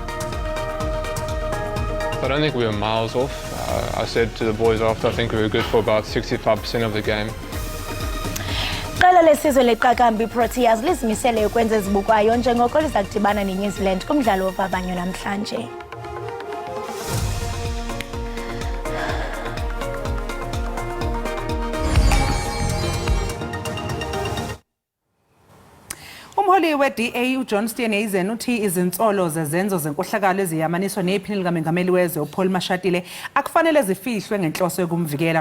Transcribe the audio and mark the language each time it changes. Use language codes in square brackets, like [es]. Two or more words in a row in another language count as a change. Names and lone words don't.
[en] I don't think we were miles off. I said to the boys after, I think we were good for about 65% of the game. [xh] Qala lesizwe leqakamba iProteas lizimisele ukwenza ezibukwayo njengoko liza kudibana neNew Zealand kumdlalo wovavanyo namhlanje. [zu] Umholi weDA uJohn Steenhuisen uthi izinsolo zezenzo zenkohlakalo eziyamaniswa nephini likaMengameli wezwe uPaul Mashatile akufanele zifihlwe ngenhloso yokumvikela.